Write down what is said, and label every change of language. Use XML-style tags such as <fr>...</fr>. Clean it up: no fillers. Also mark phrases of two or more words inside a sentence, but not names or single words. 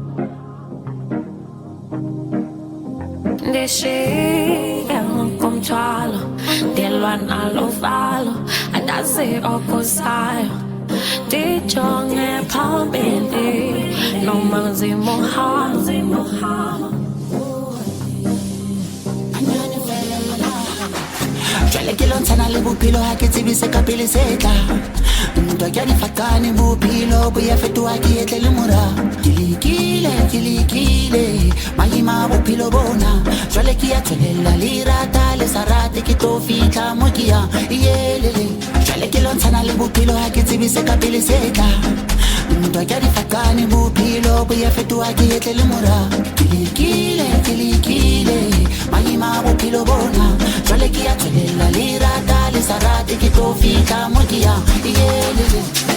<xh>ndishiye ngokomthwalo ndelwa nalo uvalo andazi okuzayo ndijonge phambili noma kunzima uhamba</xh> <st>jwale ke lontshana le bophelo ha ke tsebise ka pele se tla ntwa ke difakane bophelo bo ya fetoha ke etle le mora kilikile mahima bophelo bona jwale ke ya tswelela le rata le sa rate ke tlo fihla mo ke yang iyelele jwale ke lontshana le bophelo ha ke tsebise ka pele se tla ntwa ke difakane bophelo bo ya fetoha ke etle le mora kilikile mahima bophelo bona jwale ke ya tswelela le rata le sa rate ke tlo fihla mo ke yang iyelele</st>